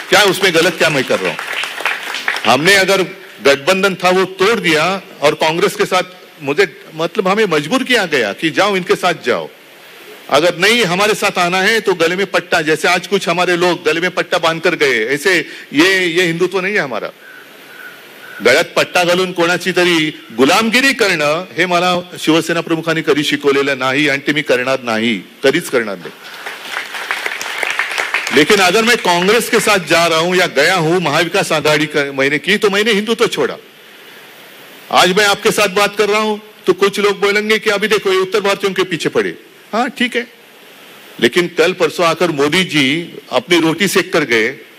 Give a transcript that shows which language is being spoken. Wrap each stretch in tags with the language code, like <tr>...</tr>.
<hi>क्या उसमें गलत क्या मैं कर रहा हूं? हमने अगर गठबंधन था वो तोड़ दिया और कांग्रेस के साथ मुझे मतलब हमें मजबूर किया गया कि जाओ इनके साथ जाओ। अगर नहीं हमारे साथ आना है तो गले में पट्टा, जैसे आज कुछ हमारे लोग गले में पट्टा बांधकर गए, ऐसे ये हिंदुत्व नहीं है हमारा।</hi> <mr>गळ्यात पट्टा घालून कोणाची तरी गुलामगिरी करणं हे मला शिवसेना प्रमुखांनी कधी शिकवलेलं नाही आणि ते मी करणार नाही, कधीच करणार नाही।</mr> <hi>लेकिन अगर मैं कांग्रेस के साथ जा रहा हूं या गया हूं महाविकास आघाड़ी मैंने की तो मैंने हिंदुत्व छोड़ा। आज मैं आपके साथ बात कर रहा हूं तो कुछ लोग बोलेंगे कि अभी देखो ये उत्तर भारतीयों के पीछे पड़े। हाँ ठीक है, लेकिन कल परसों आकर मोदी जी अपनी रोटी सेक कर गए।</hi>